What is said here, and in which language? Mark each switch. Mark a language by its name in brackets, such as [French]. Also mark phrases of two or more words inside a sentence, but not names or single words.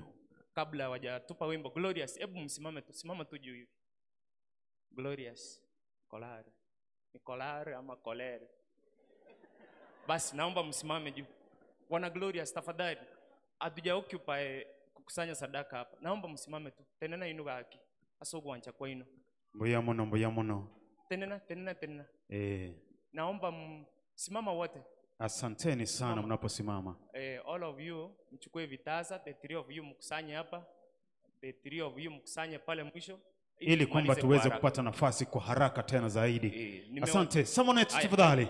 [Swahili] Kabla hawajatupa wimbo Glorious, hebu simama tu juu hivi. Glorious, Kolare. Ni Kolare ama Kolere? Basi naomba msimame juu. Wana Glorious tafadhali. Hatuja occupy kukusanya sadaka hapa. Naomba msimame tu. [Gusii] Tenena inu gaki. Asogo wancha kwa ino. Mbuya muno. Tenena. [Swahili] Naomba msimama wote. Asanteni sana mnaposimama. [English] All of you [Swahili] mchukue vitaza, [English] the three of you [Swahili] mkusanye hapa. [English] The three of you [Swahili] mkusanye pale mwisho. Ili kwamba tuweze kupata nafasi kwa haraka tena zaidi. Asante. Someone tafadhali.